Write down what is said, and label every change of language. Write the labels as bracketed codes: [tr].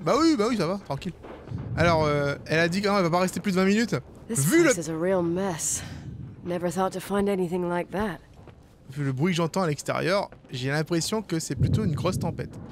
[fr] Bah oui, ça va, tranquille. Alors, elle a dit qu'elle va pas rester plus de 20 minutes. [en] This place is a real mess. Never thought to find anything like that. [fr] Vu le bruit que j'entends à l'extérieur, j'ai l'impression que c'est plutôt une grosse tempête.